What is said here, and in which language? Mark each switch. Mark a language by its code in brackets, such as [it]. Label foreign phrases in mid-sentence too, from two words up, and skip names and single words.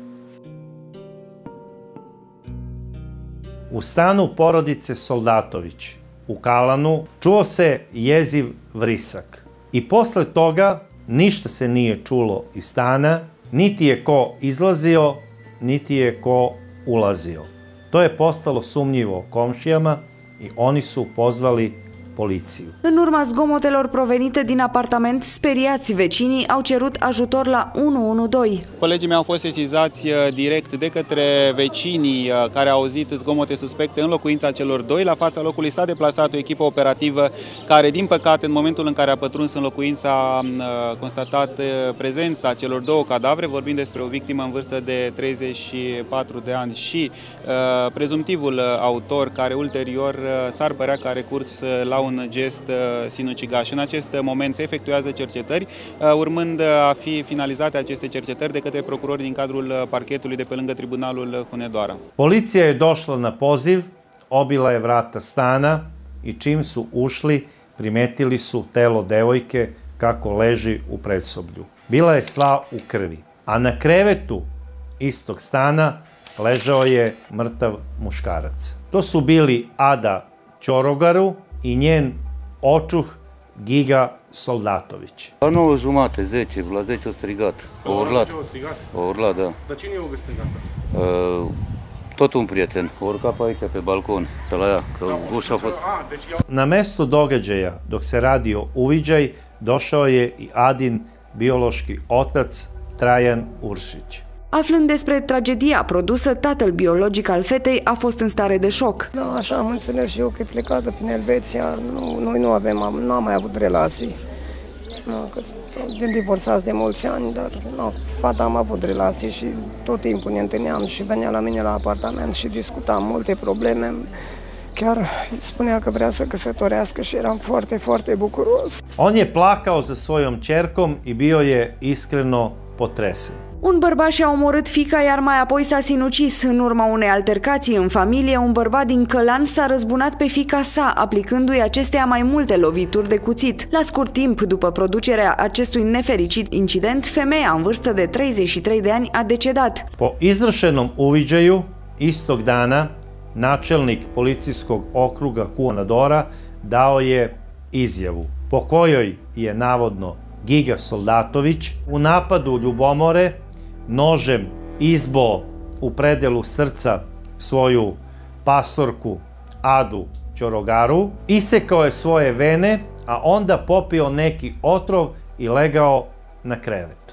[sr] U stanu porodice Soldatović u Kalanu čuo se jeziv vrisak i posle toga ništa se nije čulo iz stana, niti je ko izlazio, niti je ko ulazio. To je postalo sumnjivo komšijama i oni su pozvali policiju. [ro] În urma zgomotelor provenite din apartament, speriați vecinii au cerut ajutor la 112. Colegii mei au fost sesizați direct de către vecinii care au auzit zgomote suspecte în locuința celor doi. La fața locului s-a deplasat o echipă operativă care, din păcate, în momentul în care a pătruns în locuință, a constatat prezența celor două cadavre. Vorbim despre o victimă în vârstă de 34 de ani și prezumtivul autor, care ulterior s-ar părea că a recurs la un gest sinucigaș. În acest moment se efectuează cercetări, urmând a fi finalizate aceste cercetări de către procurori din cadrul parchetului de pe lângă Tribunalul Hunedoara. [sr] Policija je došla na poziv, obila je vrata stana i čim su ušli, primetili su telo devojke kako leži u predsoblju. Bila je sva u krvi, a na krevetu istog stana ležao je mrtav muškarac. To su bili Ada Ćorogaru i njen očuh Giga Soldatović. [ro] La 9:30, 10, la 10 au strigat. Au urlat, da. Dar cine i-a găsit în casă? Tot un prieten. A urcat pe aici, pe balcon, pe la ea, că ușa a fost... [sr] Na mesto događaja, dok se radio uviđaj, došao je i Adin biološki otac Trajan Uršić. [ro] Aflând despre tragedia produsă, tatăl biologic al fetei a fost în stare de șoc. Da, așa am înțeles și eu că e plecată prin Elveția. Noi nu am mai avut relații. Că de divorțați de mulți ani, dar fata am avut relații și tot timpul ne întâlneam și venea la mine la apartament și discutam multe probleme. Chiar spunea că vrea să căsătorească și eram foarte, foarte bucuros. [sr] On je plakao za svojom ćerkom i bio je iskreno potresen. [ro] Un bărbat și-a omorât fiica, iar mai apoi s-a sinucis. În urma unei altercații în familie, un bărbat din Călan s-a răzbunat pe fiica sa, aplicându-i acesteia mai multe lovituri de cuțit. La scurt timp după producerea acestui nefericit incident, femeia în vârstă de 33 de ani a decedat. [sr] Po izvršenom uviđaju, istog dana, načelnik policijskog okruga Kuonadora dao je izjavu po kojoj je navodno Giga Soldatović u napadu ljubomore nožem izboo u predelu srca svoju pastorku Adu Ćorogaru, isekao je svoje vene, a onda popio neki otrov i legao na krevet.